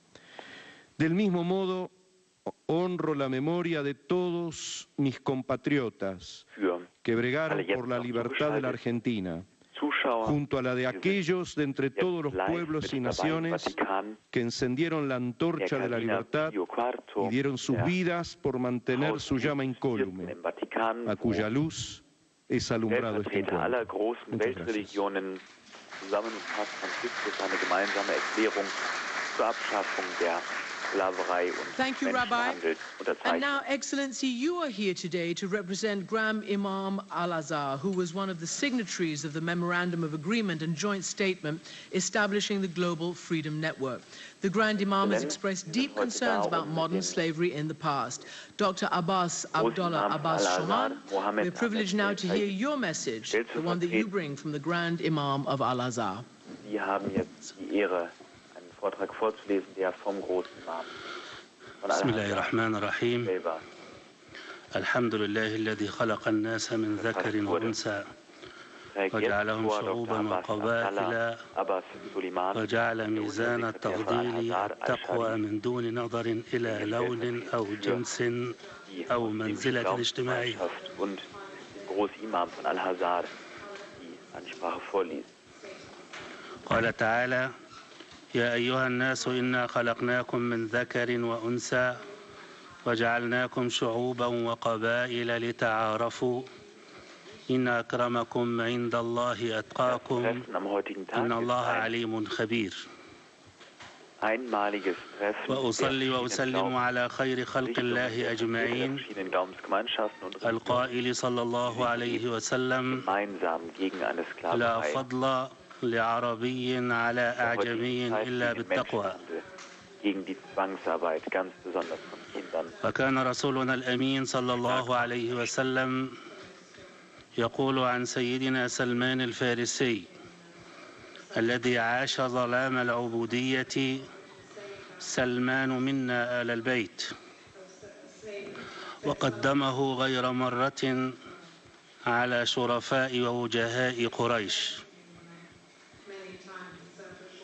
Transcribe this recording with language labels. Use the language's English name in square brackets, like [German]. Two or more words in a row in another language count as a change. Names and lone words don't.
[Spanish] Del mismo modo, honro la memoria de todos mis compatriotas que bregaron por la libertad de la Argentina, junto a la de aquellos de entre todos los pueblos y naciones que encendieron la antorcha de la libertad y dieron sus vidas por mantener su llama incólume, a cuya luz es alumbrado este [German] Vertreter aller großen Weltreligionen zusammen mit Papst Franziskus eine gemeinsame Erklärung zur Abschaffung der Sklaverei und [English] Thank you, Rabbi. [German] Menschenhandel [English] And now, [German] unterzeichnet. [English] Excellency, you are here today to represent Grand Imam Al-Azhar, who was one of the signatories of the Memorandum of Agreement and Joint Statement establishing the Global Freedom Network. The Grand Imam has expressed deep concerns about modern slavery in the past. Dr. Abbas Abdullah Abbas Shoman, we're privileged now to hear your message, the one that you bring from the Grand Imam of Al-Azhar. [German] Sie haben jetzt die Ehre, einen Vortrag vorzulesen, der vom großen Imam von [Arabic] بسم الله Al-Azhar الرحمن الرحيم [German] selber [Arabic] الحمد لله الذي خلق الناس من ذكر وأنثى وجعلهم شعوبا وقبائل وجعل ميزان التفضيل التقوى من دون نظر إلى لون أو جنس أو منزلة اجتماعية. [German] und den Großimam von Al-Azhar die Ansprache vorliest. [Arabic] قال تعالى: يا أيها الناس إنا خلقناكم من ذكر وأنثى وجعلناكم شعوبا وقبائل لتعارفوا إن أكرمكم عند الله أتقاكم إن الله عليم خبير. [German] Einmaliges Treffen [Arabic] وأصلي وأسلم على خير خلق الله أجمعين القائل صلى الله عليه وسلم: [German] gemeinsam gegen eine [Arabic] لا [German] Sklaverei. [Arabic] فضل لعربي على أعجمي إلا بالتقوى. [German] Gegen die Zwangsarbeit, ganz besonders von Kindern. [Arabic] وكان رسولنا الأمين صلى الله عليه وسلم يقول عن سيدنا سلمان الفارسي الذي عاش ظلام العبودية: سلمان منا آل البيت، وقدمه غير مرة على شرفاء ووجهاء قريش.